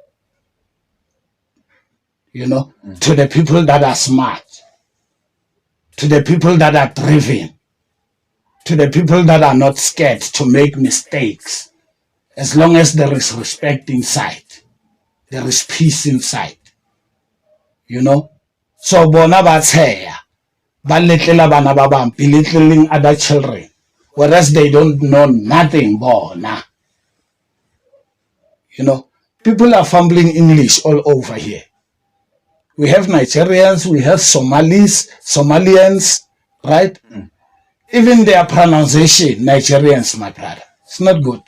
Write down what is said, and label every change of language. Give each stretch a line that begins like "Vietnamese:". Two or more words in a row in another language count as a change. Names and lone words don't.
English: To the people that are smart, to the people that are driven, to the people that are not scared to make mistakes. As long as there is respect inside, there is peace inside.
Tswana: So bona batsheya, ba letlela bana ba bang,
English: belittling other children, whereas they don't know nothing bona. People are fumbling English all over here. We have Nigerians, we have Somalians, right? Even their pronunciation, Nigerians, my brother, it's not good.